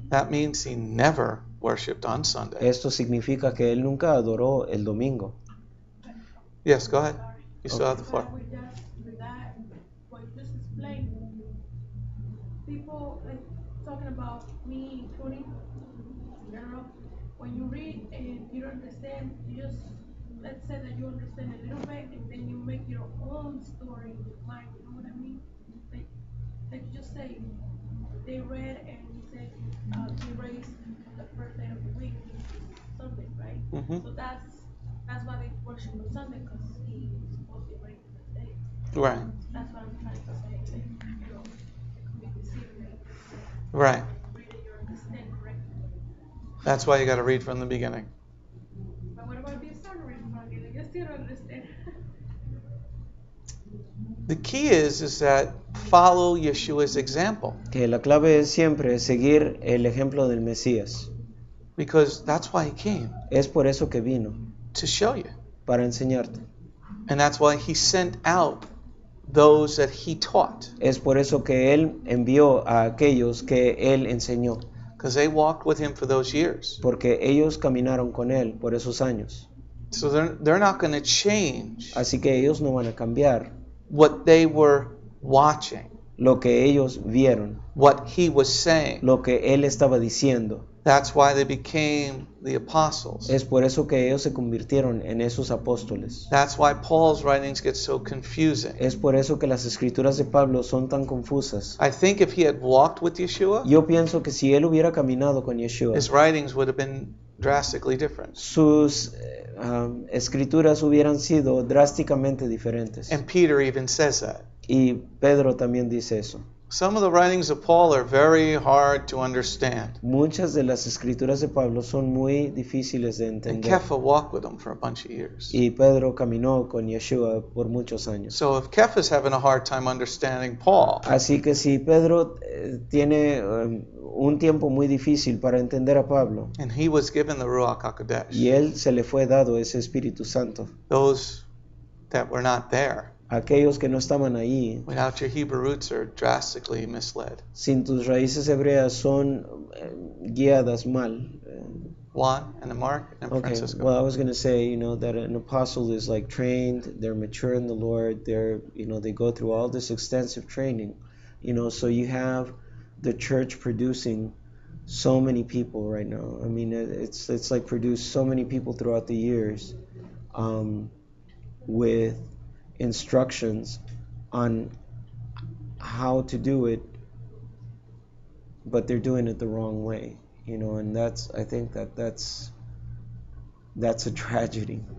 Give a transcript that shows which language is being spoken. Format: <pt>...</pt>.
<en>That means he never worshipped on Sunday.</en> <es>Esto significa que él nunca adoró el domingo.</es> <en>Yes, go ahead. You still have the floor. With that, what you just explained, people like talking about me including, in general, when you read and you don't understand, you just, let's say that you understand a little bit and then you make your own story in your mind, you know what I mean? Like you just say, they read and you said, he raised the first day of the week, Sunday, right? Mhm. So that's why they worship on Sunday, because he is supposed to raise the day. Right, That's what I'm trying to say. Like, you know, it could be deceiving. right. Read it, you understand correctly. That's why you got to read from the beginning. But what about being started reading from it? You still don't understand. The key is that follow Yeshua's example,</en> <es>Que la clave es siempre seguir el ejemplo del Mesías.</es> <en>because that's why he came,</en> <es>Es por eso que vino,</es> <en>to show you.</en> <es>para enseñarte.</es> <en>And that's why he sent out those that he taught,</en> <es>Es por eso que él envió a aquellos que él enseñó,</es> <en>because they walked with him for those years.</en> <es>porque ellos caminaron con él por esos años.</es> <en>So they're not going to change</en> <es>Así que ellos no van a cambiar</es> <en>what they were watching,</en> <es>lo que ellos vieron,</es> <en>what he was saying.</en> <es>lo que él estaba diciendo.</es> <en>That's why they became the apostles.</en> <es>Es por eso que ellos se convirtieron en esos apóstoles.</es> <en>That's why Paul's writings get so confusing.</en> <es>Es por eso que las escrituras de Pablo son tan confusas.</es> <en>I think if he had walked with Yeshua,</en> <es>Yo pienso que si él hubiera caminado con Yeshua,</es> <en>his writings would have been drastically different.</en> <es>sus escrituras hubieran sido drásticamente diferentes.</es> <en>And Peter even says that.</en> <es>Y Pedro también dice eso.</es> <en>Some of the writings of Paul are very hard to understand.</en> <es>Muchas de las escrituras de Pablo son muy difíciles de</es> <en>And</en> <es>entender.</es> <en>Kepha walked with him for a bunch of years.</en> <es>Y Pedro caminó con Yeshua por muchos años.</es> <en>So if Kepha's having a hard time understanding Paul,</en> <es>Así que si Pedro tiene un tiempo muy difícil para entender a Pablo,</es> <en>and he was given the Ruach HaKodesh,</en> <es>y él se le fue dado ese Espíritu Santo,</es> <en>those that were not there,</en> <es>aquellos que no estaban ahí,</es> <en>without your Hebrew roots, are drastically misled.</en> <es>sin tus raíces hebreas, son guiadas mal.</es> <en>Juan, and then Mark, and then Okay, Francisco. well, I was going to say, that an apostle is like trained, they're mature in the Lord, they go through all this extensive training, so you have the church producing so many people right now. I mean, it's like produced so many people throughout the years with instructions on how to do it, but they're doing it the wrong way, and I think that's a tragedy.</en>